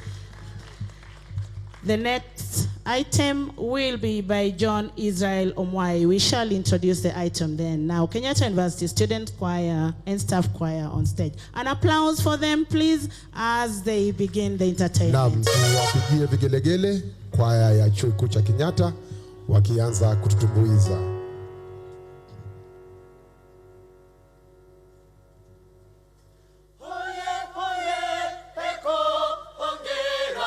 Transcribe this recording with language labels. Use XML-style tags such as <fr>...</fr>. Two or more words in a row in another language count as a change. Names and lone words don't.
<en>The next item will be by John Israel Omwai. We shall introduce the item then. Now, Kenyatta University Student Choir and Staff Choir on stage. An applause for them, please, as they begin the entertainment.</en> <sw>Tuwapigie vigelegele kwaya ya Chuo Kikuu cha Kenyatta wakianza kututumbuiza. Oye, oye, Heko, onge.</sw>